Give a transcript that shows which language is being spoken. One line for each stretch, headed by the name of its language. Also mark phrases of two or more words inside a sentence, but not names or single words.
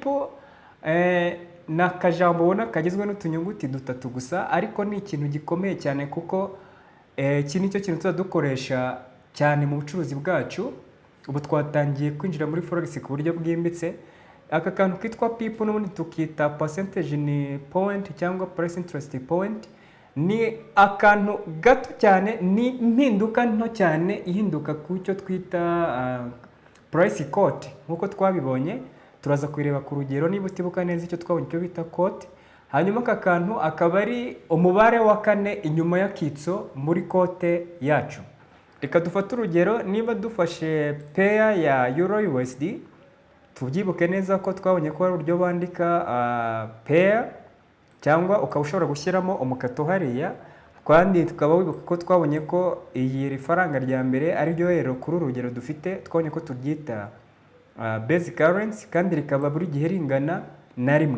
Kinyarwanda: Ni akajambo ubona kagizwe n'utunyuguti 3 gusa, ariko ni ikintu gikomeye cyane kuko iki nicyo kintu tuzadukoresha cyane mu bucuruzi bwacu. Ubu twatangiye kwinjira muri forex ku buryo bwimbitse. Aka kantu kitwa pip n'ubundi tukita
English: percentage in point
Kinyarwanda: cyangwa
English: price interest point.
Kinyarwanda: Ni akantu gato cyane, ni impinduka nto cyane ihinduka ku cyo twita
English: price quote.
Kinyarwanda: Nkuko twabibonye turaza kureba ku rugero niba utibuka neza icyo twabonye cyo bita quote. Hanyuma aka kantu akaba ari umubare wa 4 inyuma y'akitso muri quote yacu. Reka dufate urugero, niba dufashe pair ya euro USD, tubyibuke neza ko twabonye ko ari uburyo bandika pair cyangwa ukaba ushobora gushyiramo umukato hariya, kandi tukaba wibuka ko twabonye ko iyi faranga rya mbere ari ryo rero kuri urugero dufite, twabonye ko turyita
English: basic currency
Kinyarwanda: kandi rikaba buri gihe ringana na 1.